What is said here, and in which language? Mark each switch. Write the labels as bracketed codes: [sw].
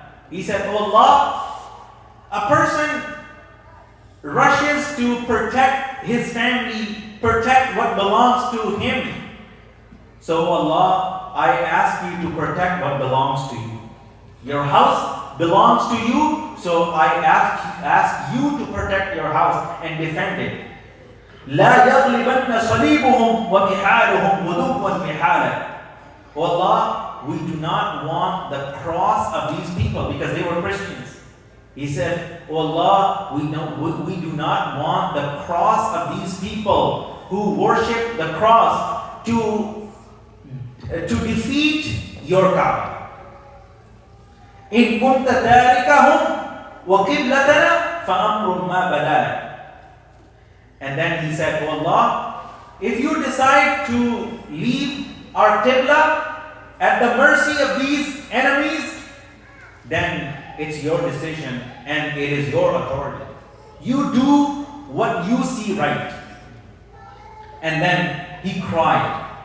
[en] He said, oh Allah, a person rushes to protect his family, protect what belongs to him. So Allah, I ask you to protect what belongs to you. Your house belongs to you, so I ask you to protect your house and defend it. [ar] لا يغلبن صليبهم ومحالهم غدوا محالا. [en] Oh Allah, we do not want the cross of these people because they were Christians. He said, oh Allah, we do not want the cross of these people who worship the cross to defeat your Kaaba. [ar] إن كنت تاركهم وقبلتنا فأمر ما بدالك. [en] And then he said, oh Allah, if you decide to leave our Qibla at the mercy of these enemies, then it's your decision and it is your authority. You do what you see right. And then he cried.